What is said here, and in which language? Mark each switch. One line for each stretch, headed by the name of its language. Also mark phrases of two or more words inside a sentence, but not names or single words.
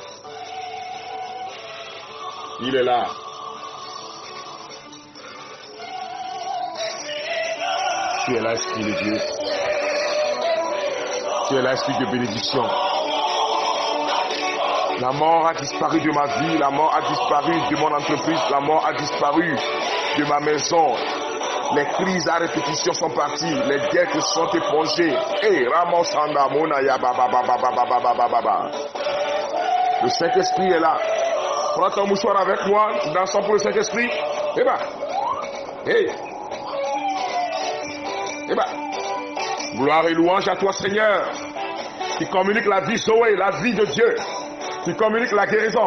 French: Il est là. Tu es là, Esprit de Dieu. Tu es là, Esprit de bénédiction. La mort a disparu de ma vie, la mort a disparu de mon entreprise, la mort a disparu de ma maison. Les crises à répétition sont parties, les dettes sont épongées. Hey, Ramosanda Monaya Baba Baba Baba Baba Baba. Le Saint-Esprit est là. Prends ton mouchoir avec moi, dansons pour le Saint-Esprit. Eh ben, hey. Eh ben, gloire et louange à toi, Seigneur, qui communique la vie Zoé, la vie de Dieu, qui communique la guérison.